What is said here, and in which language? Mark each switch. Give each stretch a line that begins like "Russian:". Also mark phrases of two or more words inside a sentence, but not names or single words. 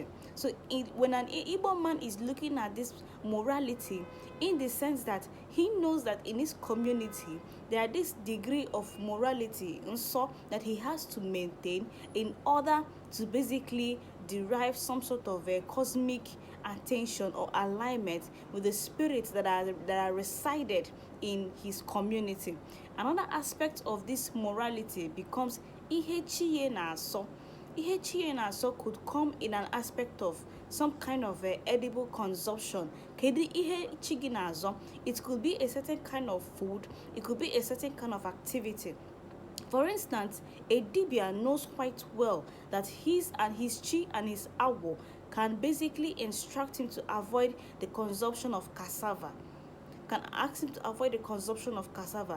English: So when an Igbo man is looking at this morality, in the sense that he knows that in his community there are this degree of morality nsọ that he has to maintain in order to basically derive some sort of a cosmic attention or alignment with the spirits that are resided in his community. Another aspect of this morality becomes
Igbo: ihe chiye na-asọ. Ihe chiye na-asọ
English: could come in an aspect of some kind of edible consumption.
Igbo: Kedu ihe chi gị na-azọ?
English: It could be a certain kind of food, it could be a certain kind of activity. For instance, a dibia knows quite well that his chi and his awo can basically instruct him to avoid the consumption of cassava. Can ask him to avoid the consumption of cassava.